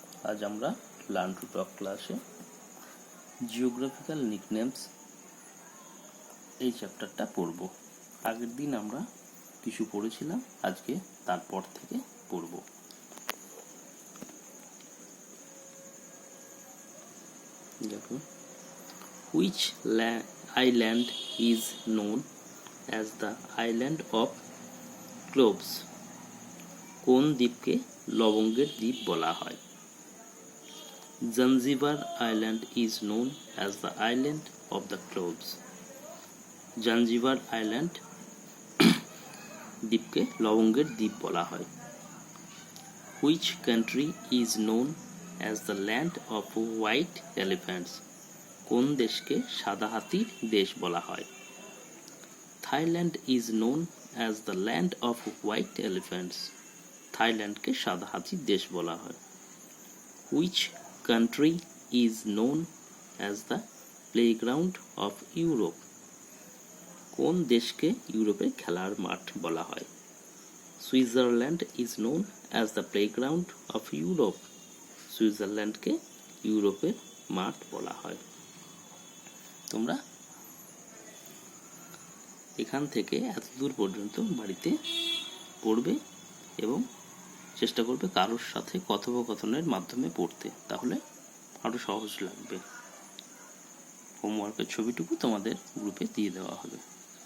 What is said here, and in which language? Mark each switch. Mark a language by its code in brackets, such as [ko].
[bn] আজ আমরা learn to talk ক্লাসে জিওগ্রাফিক্যাল নিকনেমস এই চ্যাপ্টারটা পড়ব। আগের দিন আমরা কিছু পড়েছিলাম, আজকে তারপর থেকে পড়ব। দেখো, [en] which island is known as the island of cloves? [bn] কোন দ্বীপকে লবঙ্গের দ্বীপ বলা হয়? [en] Zanzibar Island is known as the island of the cloves. [bn] Zanzibar island দ্বীপকে লবঙ্গের দ্বীপ বলা হয়। [en] Which country is known as the land of white elephants? [bn] কোন দেশকে সাদা হাতির দেশ বলা হয়? [en] Thailand is known as the land of white elephants. [bn] থাইল্যান্ডকে সাদা হাতির দেশ বলা হয়। [en] Which country is known as the playground of Europe? [bn] কোন দেশকে ইউরোপের খেলার মাঠ বলা হয়? [en] Switzerland is known as the playground of Europe. [bn] সুইজারল্যান্ডকে ইউরোপের মাঠ বলা হয়। তোমরা এখান থেকে এতদূর পর্যন্ত বাড়িতে পড়বে এবং চেষ্টা করবে কারোর সাথে কথোপকথনের মাধ্যমে পড়তে, তাহলে আরো সহজ লাগবে। হোমওয়ার্কের ছবিটুকু তোমাদের গ্রুপে দিয়ে দেওয়া হবে।